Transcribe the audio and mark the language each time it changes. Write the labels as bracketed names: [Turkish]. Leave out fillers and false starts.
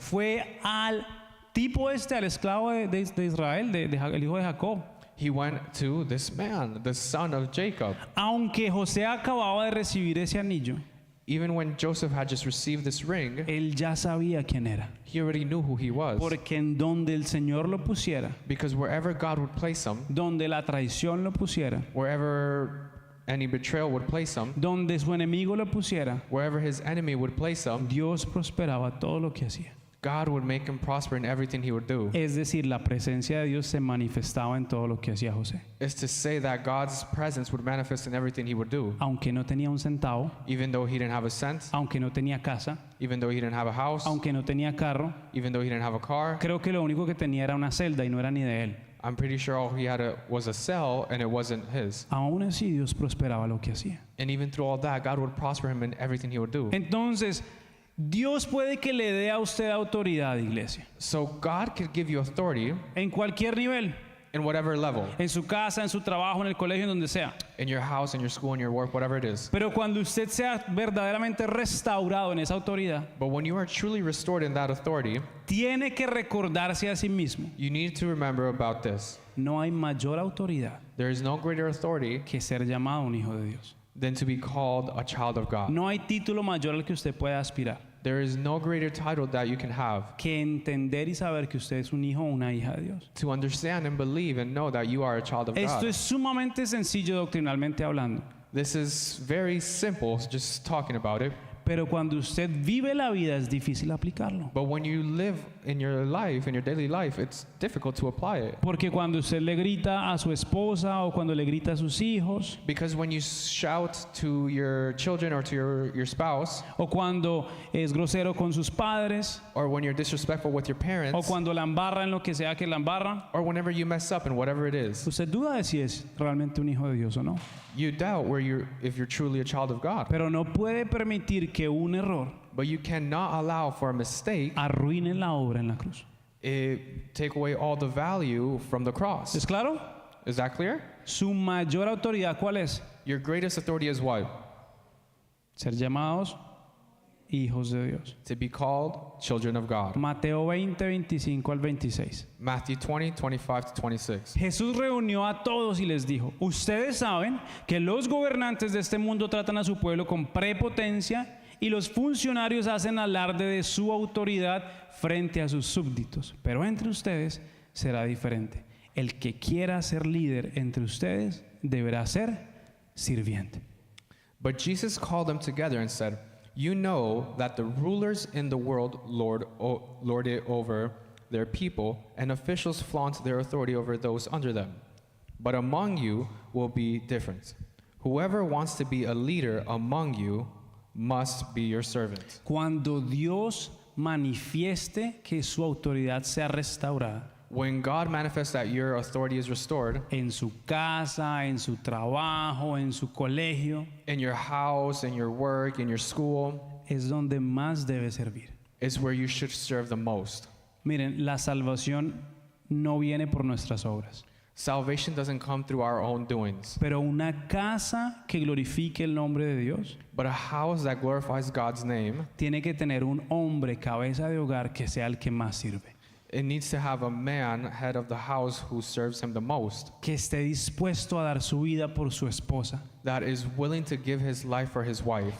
[Spanish] fue al tipo este, al esclavo de Israel, el hijo de Jacob. [English] He went to this man, the son of Jacob. [Spanish] Aunque José acababa de recibir ese anillo, [English] Even when Joseph had just received this ring, [Spanish] él ya sabía quién era. [English] he already knew who he was. [Spanish] Porque en donde el Señor lo pusiera, [English] Because wherever God would place him, [Spanish] donde la traición lo pusiera, [English] wherever any betrayal would place him, [Spanish] donde su enemigo lo pusiera, [English] wherever his enemy would place him, [Spanish] Dios prosperaba todo lo que hacía. [English] God would make him prosper in everything he would do. [Spanish] Es decir, la presencia de Dios se manifestaba en todo lo que hacía José. [English] Is to say that God's presence would manifest in everything he would do. [Spanish] Aunque no tenía un centavo, [English] Even though he didn't have a cent, [Spanish] aunque no tenía casa, [English] even though he didn't have a house, [Spanish] aunque no tenía carro, [English] even though he didn't have a car, [Spanish] creo que lo único que tenía era una celda y no era ni de él. [English] I'm pretty sure all he had was a cell and it wasn't his. [Spanish] Aún así Dios prosperaba lo que hacía. [English] And even through all that, God would prosper him in everything he would do. [Spanish] Entonces, Dios puede que le dé a usted autoridad, iglesia, [English] So God could give you authority [Spanish] en cualquier nivel, [English] in whatever level, [Spanish] en su casa, en su trabajo, en el colegio, en donde sea. [English] in your house, in your school, in your work, whatever it is. [Spanish] Pero cuando usted sea verdaderamente restaurado en esa autoridad, [English] But when you are truly restored in that authority, [Spanish] tiene que recordarse a sí mismo, [English] you need to remember about this. [Spanish] no hay mayor autoridad [English] There is no greater authority [Spanish] que ser llamado un hijo de Dios. [English] than to be called a child of God. [Spanish] No hay título mayor al que usted pueda aspirar [English] There is no greater title that you can have [Spanish] que entender y saber que usted es un hijo o una hija de Dios. [English] to understand and believe and know that you are a child of [Spanish] Esto [English] God. [Spanish] es sumamente sencillo doctrinalmente hablando, [English] This is very simple, just talking about it. [Spanish] pero cuando usted vive la vida es difícil aplicarlo. [English] But when you live in your life, in your daily life, it's difficult to apply it. [Spanish] Porque cuando usted le grita a su esposa o cuando le grita a sus hijos [English] Because when you shout to your children or to your spouse, [Spanish] o cuando es grosero con sus padres [English] or when you're disrespectful with your [Spanish] o [English] parents, [Spanish] cuando la embarra en lo que sea que la embarra, [English] or whenever you mess up in whatever it is, [Spanish] usted duda de si es realmente un hijo de Dios o no. [English] you doubt if you're truly a child of God. [Spanish] Pero no puede permitir que un error [English] But you cannot allow for a mistake [Spanish] arruine la obra en la cruz. [English] take away all the value from the cross. [Spanish] ¿Es claro? [English] Is that clear? [Spanish] Su mayor autoridad, ¿cuál es? [English] Your greatest authority is what? [Spanish] Ser llamados hijos de Dios. [English] To be called children of God. [Spanish] Mateo 20, 25 al 26. [English] Matthew 20, 25 to 26. [Spanish] Jesús reunió a todos y les dijo, ustedes saben que los gobernantes de este mundo tratan a su pueblo con prepotencia y los funcionarios hacen alarde de su autoridad frente a sus súbditos. Pero entre ustedes será diferente. El que quiera ser líder entre ustedes deberá ser sirviente. [English] But Jesus called them together and said, you know that the rulers in the world lord it over their people, and officials flaunt their authority over those under them. But among you will be different. Whoever wants to be a leader among you must be your servant. [Spanish] Cuando Dios manifieste que su autoridad sea restaurada, [English] When God manifests that your authority is restored [Spanish] en su casa, en su trabajo, en su colegio, [English] in your house, in your work, in your school, [Spanish] es donde más debe servir. [English] is where you should serve the most. [Spanish] Miren, la salvación no viene por nuestras obras, [English] Salvation doesn't come through our own doings, [Spanish] pero una casa que glorifique el nombre de Dios [English] but a house that glorifies God's name, [Spanish] tiene que tener un hombre, cabeza de hogar, que sea el que más sirve, [English] it needs to have a man, head of the house, who serves him the most, [Spanish] que esté dispuesto a dar su vida por su esposa, [English] that is willing to give his life for his wife,